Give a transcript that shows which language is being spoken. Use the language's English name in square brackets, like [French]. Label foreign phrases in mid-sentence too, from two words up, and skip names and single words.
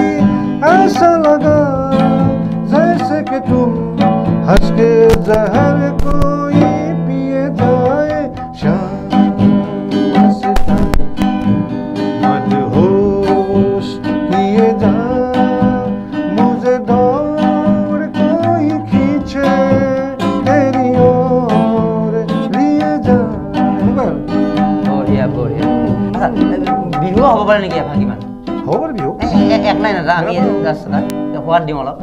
[Hindi] ऐसा लगा जैसे कि तुम हंस के जहर कोई पिए जाए शाम मदहोश किए जा मुझे दौड़ कोई खींचे तेरी ओर लिए जा [Assamese] বঢ়িয়া বঢ়িয়া বিহু হ'ব পাৰে নেকি এভাগ কিমান হ'ব বাৰু বিহু এক লাইন এটা আমি জাষ্ট এটা সোৱাদ দিওঁ অলপ